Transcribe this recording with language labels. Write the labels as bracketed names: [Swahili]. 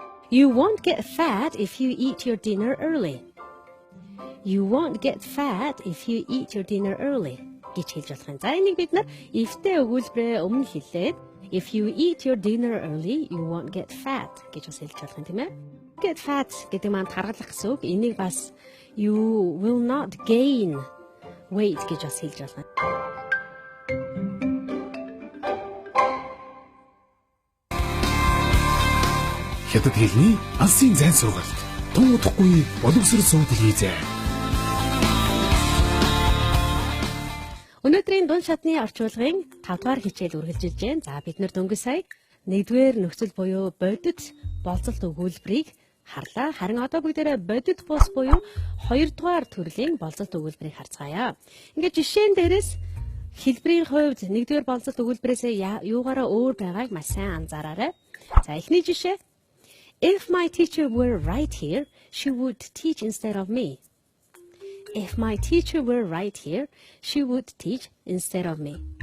[English] You won't get fat if you eat your dinner early. You won't get fat if you eat your dinner early [Mongolian] гэж хэлж болох юм. За энийг бид нар ifтэй өгүүлбэрээ өмнө хэлээд [English] if you eat your dinner early, you won't get fat [Mongolian] гэж бас хэлж болох юм тийм ээ. Get fat гэдэг маань таргалах гэсэн үг. Энийг бас [English] you will not gain weight [Mongolian] гэж бас хэлж болно. Хятад хэлний алсын зайн сургалт. Тун удахгүй боловсрол сууд хийзээ. Өнөөдрийн дунд шатны орчуулгын 5 дугаар хичээл үргэлжилж байна. За бид нар дөнгөж сая нэгдүгээр нөхцөл буюу бодит болцолт өгүүлбэрийг харлаа. Харин одоо бүгдээрээ бодит бус буюу хоёрдугаар төрлийн болцолт өгүүлбэрийг харцгаая. Ингээд жишээн дээрээс хэлбэрийн хувьд нэгдүгээр болцолт өгүүлбэрээс юугаараа өөр байгааг маш сайн анзаараарай. За эхний жишээ. [English] If my teacher were right here, she would teach instead of me. If my teacher were right here, she would teach instead of me.